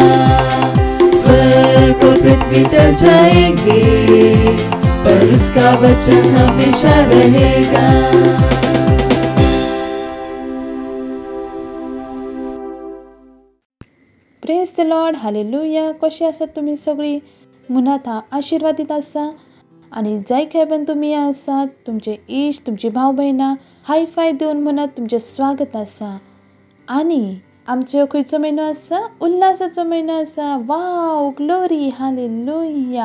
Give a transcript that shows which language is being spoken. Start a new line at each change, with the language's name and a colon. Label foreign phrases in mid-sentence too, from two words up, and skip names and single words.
Hindi: स्वर्ग और पृथ्वी टल जाएंगे पर उसका वचन हमेशा रहेगा।
English: praise the Lord, hallelujah.
Konkani: कशी आसात तुम्ही सगळी? मुनात हा आशीर्वादित आसा आणि जाय खेपेन तुम्ही आसात तुमचे इश्ट तुमची भाव भयणां हाय फाय दिवन म्हणत तुमचे स्वागत आसा. आणि आमचो खंयचो म्हयनो आसा? उल्हासाचो म्हयनो आसा.
English: wow, glory,
Konkani: हालेलुया.